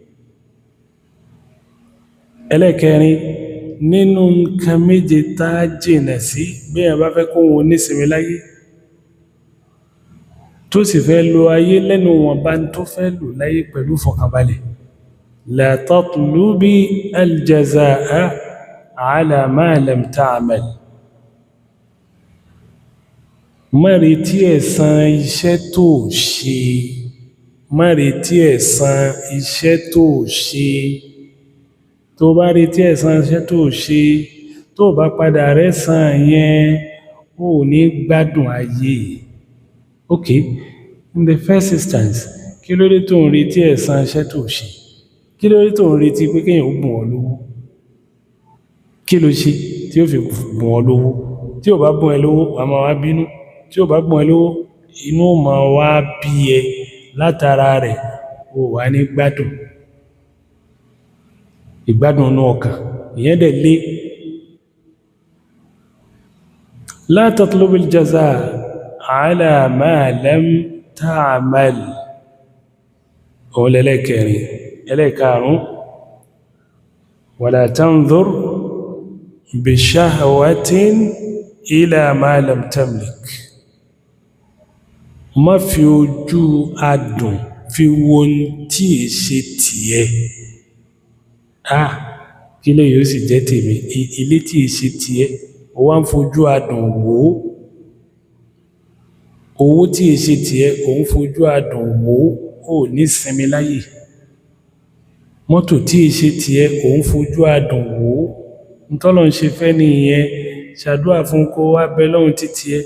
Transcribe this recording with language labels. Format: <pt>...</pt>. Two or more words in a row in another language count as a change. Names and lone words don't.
<yo>ẹlẹ́kẹrin nínú nǹkan méje tá jìnà sí bí ẹ bá fẹ́ kó wọn nísinmi láyé tó sì fẹ́ lo ayé lẹ́nu wọn bá ń tó fẹ́ lò láyé pẹ̀lú fọkànbalẹ̀</yo> <ar>لا تطلب الجزاء على ما لم تعمل</ar> <yo>má retí ẹ̀san iṣẹ́ tó ṣe má retí ẹ̀san iṣẹ́ tó ṣe tó bá retí ẹ̀san iṣẹ́ tó ṣe tó bá padà rẹ́san yẹn ó ní gbádùn ayé</yo> <en>okay in the first instance</en> <yo>kí ló dé tó ń retí ẹ̀san iṣẹ́ tó ṣe kí ló dé tó ń retí pé kéèyàn ó bùn ọ́ lówó kí ló ṣe tí ó fi bùn ọ́ lówó tí ò bá bùn ẹ lówó wà máa wá bínú tí ò bá bùn ẹ lówó inú máa wá bí ẹ látara rẹ̀ ó wà ní gbádùn ìgbádùn inú ọkàn ìyẹn dẹ̀ lé</yo> <ar>لا تطلب الجزاء على ما لم تعمل</ar> <yo>òun lẹ́lẹ́kẹrin ẹlẹ́karùn</yo> <ar>ولا تنظر بشهوة إلى ما لم تملك</ar> <yo>má fi ojú adùn fi wo tí è ṣe tiẹ̀ kí lè yóò sì jẹ́ tèmi ilé tí è ṣe tiẹ̀ ó wá ń fojú adùn wò owó tí è ṣe tiẹ̀ ó ń fojú adùn wò ó ní sinmi láyé mọ́tò tí è ṣe tiẹ̀ ó ń fojú adùn wò ntọ́lọ̀ ń ṣe fẹ́ nìyẹn ṣàdúrà fún kó wá bẹ lọ́hun títí ẹ</yo>